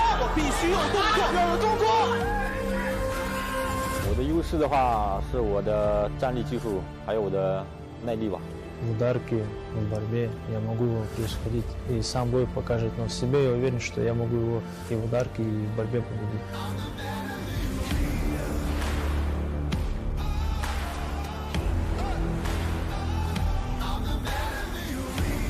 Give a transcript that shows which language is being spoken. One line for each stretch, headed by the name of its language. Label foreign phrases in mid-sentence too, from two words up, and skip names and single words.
Chinese: 我必须有动作，要有动作。我的优势的话是我的站立技术，还有我的耐力吧。
Russian: В ударке, в борьбе я могу его превосходить, и сам бой покажет, но в себе я уверен, что я могу его и в ударке, и в борьбе победить. 「